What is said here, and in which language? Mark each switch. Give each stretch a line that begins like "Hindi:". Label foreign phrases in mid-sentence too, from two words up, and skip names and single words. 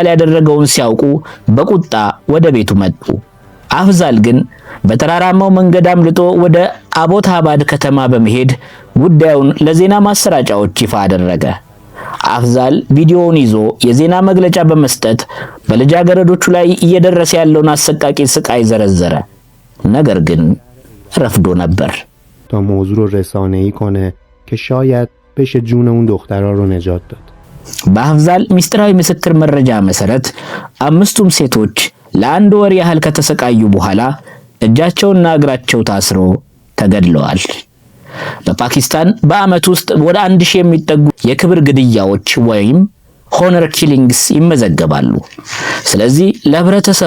Amharic: ያደረገውን ሲያውቁ በቁጣ ወደ ቤቱ መጡ። አፍዛል ግን በተራራማው መንገድ አምልጦ ወደ አቦታባድ ከተማ በመሄድ ጉዳዩን ለዜና ማሰራጫዎች ይፋ አደረገ። አፍዛል ቪዲዮውን ይዞ የዜና መግለጫ በመስጠት በልጃገረዶቹ ላይ እየደረሰ ያለውን አሰቃቂ ስቃይ ዘረዘረ። ነገር ግን ረፍዶ ነበር።
Persian: تا موضوع رو رسانه‌ای کنه که شاید بشه جون اون دخترها رو نجات داد.
Amharic: በአፍዛል ሚስጥራዊ ምስክር መረጃ መሰረት አምስቱም ሴቶች ለአንድ ወር ያህል ከተሰቃዩ በኋላ እጃቸውና እግራቸው ታስሮ ተገድለዋል። በፓኪስታን በአመት ውስጥ ወደ 1000 የሚጠጉ የክብር ግድያዎች ወይም
English: honor killings
Amharic: ይመዘገባሉ። ስለዚህ ለህብረተሰቡ